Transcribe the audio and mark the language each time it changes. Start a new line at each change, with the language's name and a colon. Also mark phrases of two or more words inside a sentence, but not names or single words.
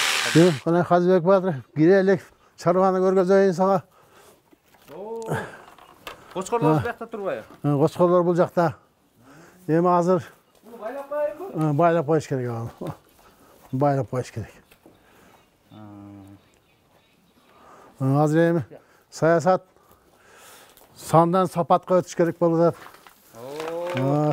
Kyrgyz: Мына Қазыбек батыр, кирелик, шаруаны көргөзөйүн сага.
Kazakh: Қошқарлар бұл жақта тұрбайы? Қошқарлар бұл жақта.
Kyrgyz: Эми азыр
Kazakh: Байлап қойып?
Kyrgyz: байлап коюш керек аны. Байлап коюш керек. Азыр эми саясат сандан сапатка өтүш керек болуп атат.